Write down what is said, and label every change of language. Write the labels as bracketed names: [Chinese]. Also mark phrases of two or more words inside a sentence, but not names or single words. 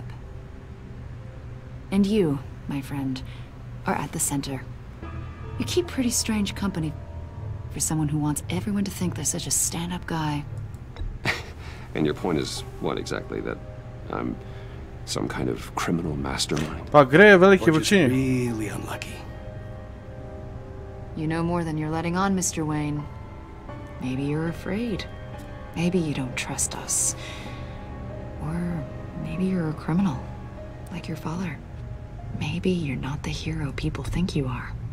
[English] And you, my friend, are at the center. You keep pretty strange company for someone who wants everyone to think they're such a stand-up guy. And your point is what exactly? That I'm some kind of criminal mastermind? [Croatian] Pa gre je veliki vrućini. [English] Really unlucky. You know more than you're letting on, Mr. Wayne. Maybe you're afraid. Maybe you don't trust us. Or maybe you're a criminal, like your father. Maybe you're not the hero people think you are.